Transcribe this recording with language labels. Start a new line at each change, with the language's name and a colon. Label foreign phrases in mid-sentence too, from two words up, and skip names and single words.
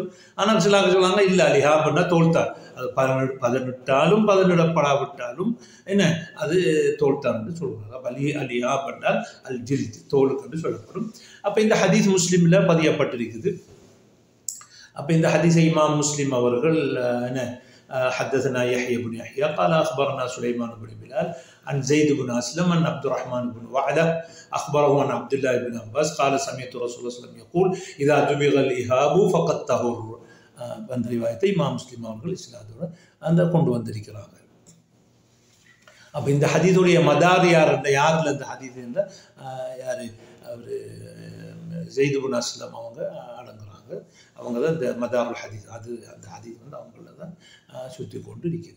Tamil: ஆனால் சில சொல்லுவாங்க இல்லை, லிஹாப்னா தோல்தான், அது பதனிட்டாலும் பதனிடப்படாவிட்டாலும் என்ன அது தோல்தான் என்று சொல்கிறாங்க. அப்போ லிஹாப் என்றால் அல் ஜில்த், தோலுக்கு என்று சொல்லப்படும். அப்போ இந்த ஹதீஸ் முஸ்லீமில் பதியப்பட்டிருக்குது. அப்போ இந்த ஹதீஸை இமாம் முஸ்லிம் அவர்கள் என்ன
Arabic: حدثنا يحيى بن يحيى قال أخبرنا سليمان بن بلال عن زيد بن أسلم عن عبد الرحمن بن وعلة أخبره عن عبد الله بن عباس قال سمعت رسول الله صلى الله عليه وسلم يقول إذا دبغ الإهاب فقد طهر.
Tamil: அந்த ரிவாயத்தை இமாம் முஸ்லிம் அவர்கள் இஸ்லாத்தோட கொண்டு வந்திருக்கிறாங்க. அப்போ இந்த ஹதீஸுடைய மதார் யாரில் இந்த ஹதீஸ் என்றால் யார், அவர் ஜெயித் பின் அஸ்லம் அவங்க அடங்குறாங்க. அவங்க தான் இந்த
Arabic: مدار الحديث,
Tamil: அது அந்த ஹதீஸ் அவங்கள தான் சுற்றி கொண்டு இருக்குது.